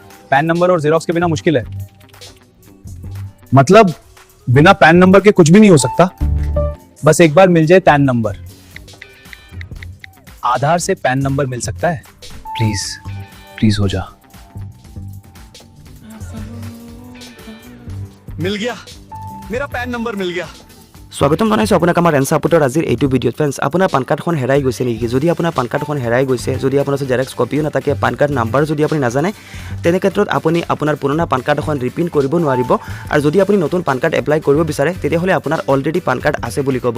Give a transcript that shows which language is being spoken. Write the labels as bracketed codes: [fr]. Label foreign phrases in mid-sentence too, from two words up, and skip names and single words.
[hi] पैन नंबर और जेरोक्स के बिना मुश्किल है। मतलब बिना पैन नंबर के कुछ भी नहीं हो सकता? बस एक बार मिल जाए पैन नंबर। आधार से पैन नंबर मिल सकता है? प्लीज प्लीज हो जा। मिल गया, मेरा पैन नंबर मिल गया। [as] স্বাগতম জনাইছোঁ আপোনাক আমাৰ এনচাৰ আপলোডৰ আজিৰ এইটো ভিডিঅ'ত। ফ্ৰেণ্ডছ, আপোনাৰ পান কাৰ্ডখন হেৰাই গৈছে নেকি? যদি আপোনাৰ পান কাৰ্ডখন হেৰাই গৈছে, যদি আপোনাৰ ওচৰত জেৰক্স কপিও নাথাকে, পান কাৰ্ড নাম্বাৰ যদি আপুনি নাজানে, তেনে ক্ষেত্ৰত আপুনি আপোনাৰ পুৰণা পান কাৰ্ড এখন ৰিপ্ৰিণ্ট কৰিব নোৱাৰিব। আৰু যদি আপুনি নতুন পান কাৰ্ড এপ্লাই কৰিব বিচাৰে, তেতিয়াহ'লে আপোনাৰ অলৰেডি পান কাৰ্ড আছে বুলি ক'ব।